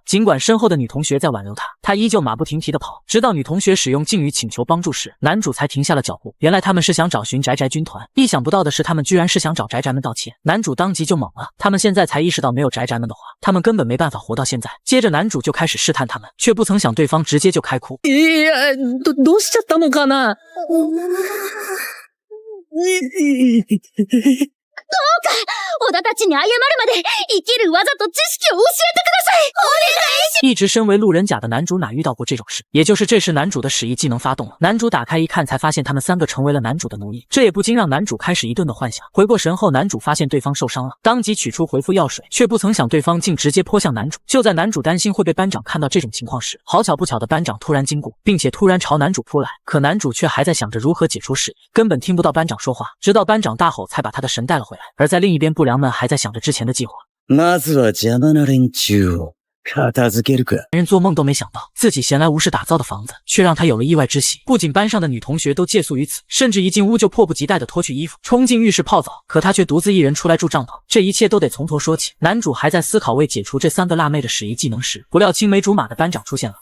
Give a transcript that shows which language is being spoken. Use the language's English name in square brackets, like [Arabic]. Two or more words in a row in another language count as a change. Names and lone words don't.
[Chinese] 尽管身后的女同学在挽留他，他依旧马不停蹄地跑，直到女同学使用敬语请求帮助时，男主才停下了脚步。原来他们是想找寻宅宅军团，意想不到的是他们居然是想找宅宅们道歉。男主当即就懵了，他们现在才意识到没有宅宅们的话，他们根本没办法活到现在。接着男主就开始试探他们，却不曾想对方直接就开哭。 [Japanese] どうしちゃったのかな。どうか小田たちに謝るまで生きる技と知識を教えてください。お願いします。 [Chinese] 一直身为路人甲的男主哪遇到过这种事？也就是这时男主的使役技能发动了，男主打开一看，才发现他们三个成为了男主的奴役，这也不禁让男主开始一顿的幻想。回过神后，男主发现对方受伤了，当即取出回复药水，却不曾想对方竟直接泼向男主。就在男主担心会被班长看到这种情况时，好巧不巧的班长突然经过，并且突然朝男主扑来，可男主却还在想着如何解除使役，根本听不到班长说话，直到班长大吼才把他的神带了回来。而在另一边，不良们还在想着之前的计划。 [Japanese] まずは邪魔な連中を片付けるか。 [Chinese] 人做梦都没想到，自己闲来无事打造的房子，却让他有了意外之喜。不仅班上的女同学都借宿于此，甚至一进屋就迫不及待地脱去衣服，冲进浴室泡澡。可他却独自一人出来住帐篷，这一切都得从头说起。男主还在思考为解除这三个辣妹的使役技能时，不料青梅竹马的班长出现了。